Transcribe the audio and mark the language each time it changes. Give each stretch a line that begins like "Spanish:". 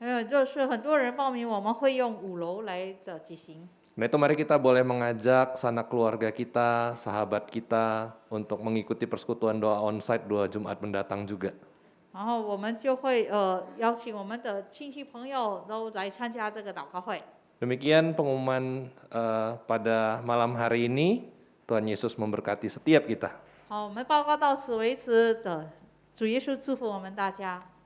Chinese: 就是很多人报名，我们会用5楼来举行。
Indonesian: Nah itu mari kita boleh mengajak sanak keluarga kita, sahabat kita untuk mengikuti persekutuan doa onsite 2 Jumat mendatang juga.
Chinese: 然后我们就会邀请我们的亲戚朋友都来参加这个祷告会。
Indonesian: Demikian pengumuman pada malam hari ini. Tuhan Yesus memberkati setiap kita.
Chinese: 好，我们报告到此为止的，主耶稣祝福我们大家。